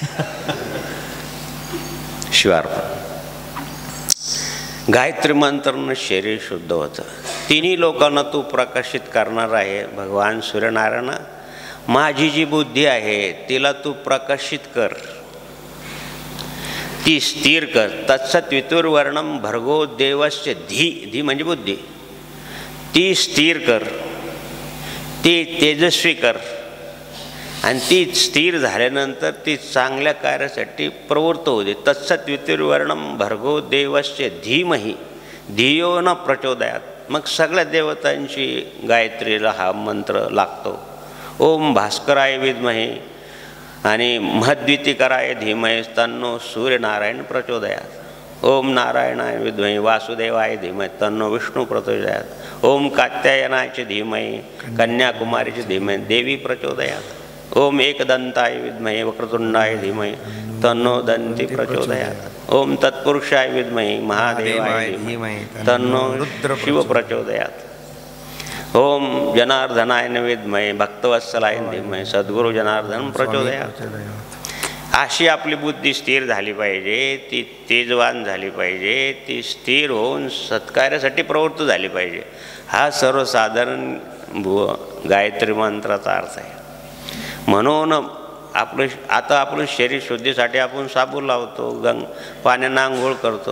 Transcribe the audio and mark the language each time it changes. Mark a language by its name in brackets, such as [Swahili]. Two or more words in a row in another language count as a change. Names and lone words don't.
[Marathi] शिवार्पण. गायत्री मंत्रानं शरीर शुद्ध होतं. तिन्ही लोकांना तू प्रकाशित करणार आहे भगवान सूर्यनारायण. माझी जी बुद्धी आहे तिला तू प्रकाशित कर, ती स्थिर कर. [Sanskrit] तत्सत्वितुर्वरेण्यम भर्गो देवस्य धी, [Marathi] धी म्हणजे बुद्धी, ती स्थिर कर, ती तेजस्वी कर. आणि ती स्थिर झाल्यानंतर ती चांगल्या कार्यासाठी प्रवृत्त होऊ दे. [Sanskrit] तत्सत्वितुर्वरेण्यम भर्गो देवस्य धीमहि धियो न प्रचोदयात. [Marathi] मग सगळ्या देवतांची गायत्रीला हा मंत्र लागतो. [Sanskrit] ओम भास्कराय विद्महे आणि महद्वितीकराय धीमहि तन्नो सूर्यनारायण प्रचोदयात. ओम नारायणाय विद्महे वासुदेवाय धीमहि तन्नो विष्णू प्रचोदयात. ओम कात्यायनाय धीमहि कन्याकुमारीचे धीमहि देवी प्रचोदयात. ओम एकदंताय विद्महे वक्रतुंडाय धीमहि तन्नो दंती प्रचोदयात. ओम तत्पुरुषाय विद्महे महादेवाय धीमहि तन्नो शिव प्रचोदयात. ओम जनार्दनाय विद्महे भक्तवत्सलाय धीमहि सद्गुरु जनार्दन प्रचोदयात. [Marathi] अशी आपली बुद्धी स्थिर झाली पाहिजे, ती तेजवान झाली पाहिजे, ती स्थिर होऊन सत्कार्यासाठी प्रवृत्त झाली पाहिजे. हा सर्वसाधारण गायत्री मंत्राचा अर्थ आहे. म्हणून आपलं शरीर शुद्धीसाठी आपण साबू लावतो, पाण्यानं आंघोळ करतो.